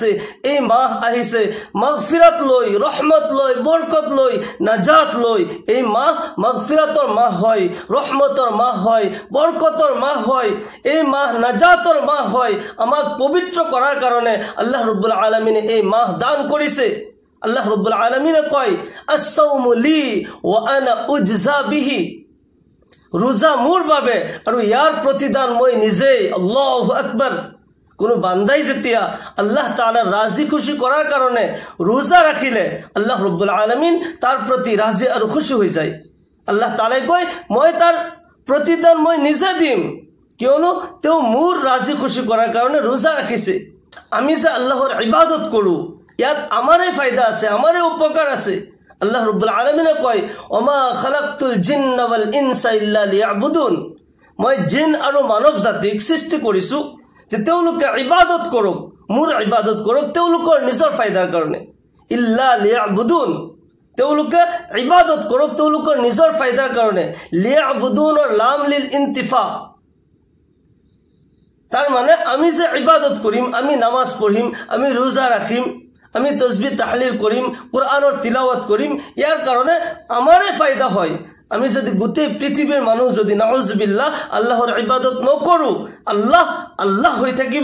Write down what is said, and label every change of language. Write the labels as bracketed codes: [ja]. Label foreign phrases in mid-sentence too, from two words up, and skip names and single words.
[as] এই মাহ আহিছে মাগফিরাত লৈ, রহমত লৈ, বরকত লৈ, নাজাত লৈ। এই মাহ মাগফিরাতৰ মাহ হয়, রহমতৰ মাহ হয়, বরকতৰ মাহ হয়। এই মাহ নাজাতৰ মাহ হয়। আমাক পবিত্ৰ কৰাৰ কাৰণে আল্লাহ ৰাব্বুল আলামিনে এই মাহ দান কৰিছে। আল্লাহ ৰাব্বুল আলামিনে কয় [ar] الصوم لي وأنا أجزي به, [as] ৰোজা মোৰ বাবে আৰু ইয়াৰ প্ৰতিদান মই নিজেই। [ar] الله أكبر. [as] কোনো বান্দাই যেতিয়া আল্লাহ তাআলাৰ ৰাজি খুশি কৰাৰ কাৰণে ৰোজা ৰাখিলে আল্লাহ ৰাব্বুল আলামিন তাৰ প্ৰতি ৰাজি আৰু খুশি হৈ যায়। আল্লাহ তাআলাই কয় মই তাৰ প্ৰতিদান মই নিজে দিম, কিয়নো তেওঁ মোৰ ৰাজি খুশি কৰাৰ কাৰণে ৰোজা ৰাখিছে। আমি যে আল্লাহৰ ইবাদত কৰো ইয়াত আমাৰে ফায়দা আছে, আমাৰে উপকাৰ আছে। আল্লাহ ৰাব্বুল আলামিনে কয় [ar] وما خلقت الجن والإنس إلا ليعبدون, [as] মই জিন আৰু মানৱ জাতিক সৃষ্টি কৰিছো যে তেওঁলোকে ইবাদত কৰক, মোৰ ইবাদত কৰক তেওঁলোকৰ নিজৰ ফায়দাৰ কাৰণে। [ar] إلا ليعبدون, [as] তেওঁলোকে ইবাদত কৰক তেওঁলোকৰ নিজৰ ফায়দাৰ কাৰণে। লিয়াবুদুনৰ [ar] لام للانتفاع, [as] তাৰ মানে আমি যে ইবাদত কৰিম, আমি নামাজ পঢ়িম, আমি ৰোজা ৰাখিম, আমি তসবিহ তাহলিল কৰিম, কোরআনৰ তিলাওয়াত কৰিম, ইয়াৰ কাৰণে আমাৰে ফায়দা হয়। আমি যদি গোটেই পৃথিৱীৰ মানুহ যদি নাউজুবিল্লাহ আল্লাহৰ ইবাদত নকৰো, আল্লাহ আল্লাহ হৈ থাকিব।